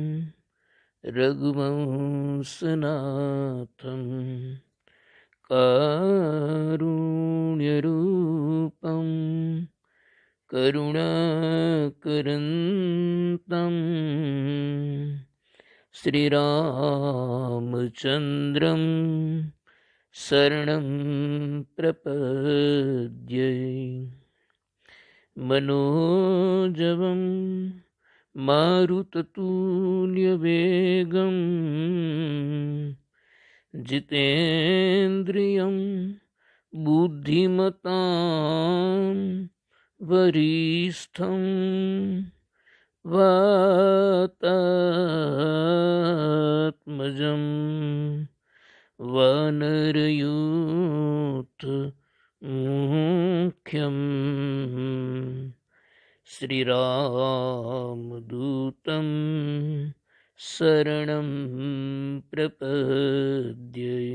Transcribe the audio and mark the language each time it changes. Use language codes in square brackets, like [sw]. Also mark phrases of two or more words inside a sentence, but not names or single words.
[sa] રઘુવંશનાથં કારુણ્યરૂપં કરુણાકરંતં શ્રીરામચંદ્રં શરણં પ્રપદ્યે. મનોજવં મારુતતુલ્યવેગં जितेन्द्रियं बुद्धिमतां वरिष्ठं वातात्मजं वानरयूथ मुख्यं श्रीरामदूतं शरणं प्रपद्ये.